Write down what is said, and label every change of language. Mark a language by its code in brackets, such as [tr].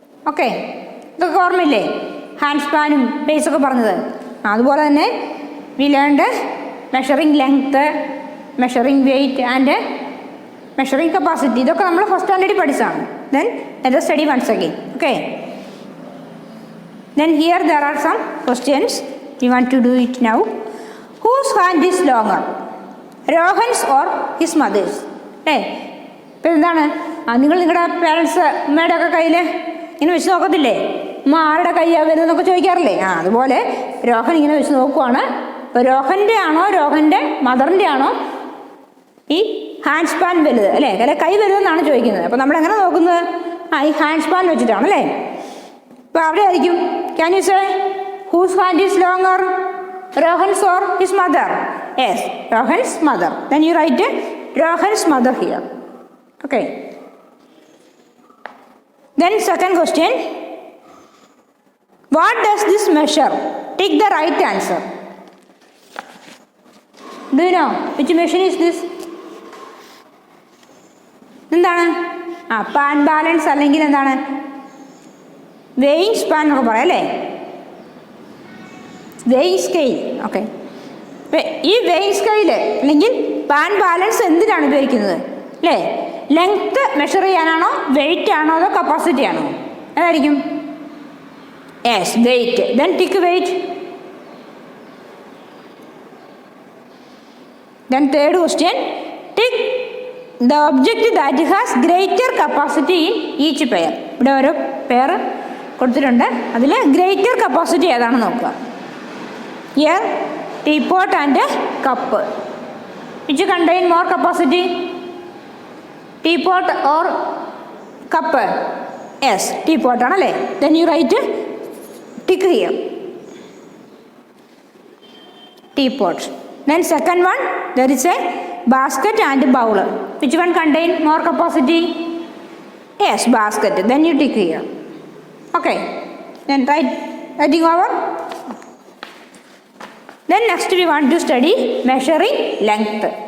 [ml] Okay, ഇതൊക്കെ ഓർമ്മയില്ലേ? Hand സ്പാനും പേസൊക്കെ പറഞ്ഞത്. അതുപോലെ തന്നെ [en] We learned measuring length, measuring weight and measuring capacity. [ml] ഇതൊക്കെ നമ്മൾ ഫസ്റ്റ് സ്റ്റാൻഡേർഡിൽ പഠിച്ചതാണ്. [en] Then let us study once again. Okay. Then here there are some questions. We want to do it now. Whose hand is longer? Rohan's or his mother's? [ml] ഇപ്പം എന്താണ് നിങ്ങൾ നിങ്ങളുടെ parents അമ്മയുടെ ഒക്കെ കയ്യിൽ ഇങ്ങനെ വെച്ച് നോക്കത്തില്ലേ? അമ്മ ആരുടെ കൈയാണ് വരുന്നതെന്നൊക്കെ ചോദിക്കാറില്ലേ? അതുപോലെ രോഹൻ ഇങ്ങനെ വെച്ച് നോക്കുവാണ്. ഇപ്പോൾ രോഹൻ്റെ ആണോ രോഹൻ്റെ മദറിൻ്റെ ആണോ ഈ ഹാൻഡ് സ്പാൻ വലുത് അല്ലേ? അല്ലെ കൈ വലുതെന്നാണ് ചോദിക്കുന്നത്. അപ്പോൾ നമ്മളെങ്ങനെ നോക്കുന്നത്? ഈ ഹാൻഡ് സ്പാൻ വെച്ചിട്ടാണ് അല്ലേ? അപ്പോൾ അവിടെ ആയിരിക്കും. [en] Can you say whose hand is longer, Rohan's or his mother? Yes, Rohan's mother. Then you write Rohan's mother here. Okay. Then second question, what does this measure? Take the right answer. Do you know which machine is this? [ml] എന്താണ്? Pan balance അല്ലെങ്കിൽ എന്താണ് weighing span എന്നൊക്കെ പറയാം അല്ലേ? Weighing scale. Okay. ഈ weighing scale അല്ലെങ്കിൽ pan balance എന്തിനാണ് ഉപയോഗിക്കുന്നത് അല്ലേ? ലെങ്ത്ത് മെഷർ ചെയ്യാനാണോ, വെയിറ്റ് ആണോ, അതോ കപ്പാസിറ്റി ആണോ? അതായിരിക്കും. [en] Yes, weight. Then tick weight. Then third question, tick the object that has greater capacity in each pair. [ml] ഇവിടെ ഓരോ പെയർ കൊടുത്തിട്ടുണ്ട്. അതിൽ ഗ്രേറ്റർ കപ്പാസിറ്റി ഏതാണെന്ന് നോക്കുക. [en] Here teapot and cup. Which contain more capacity? Teapot or cup? Yes, teapot ആണല്ലേ. Then you write tick here, teapot. Then second one, there is a basket and bowl. Which one contain more capacity? Yes, basket. Then you tick here. Okay. Then writing over. Then next we want to study measuring length.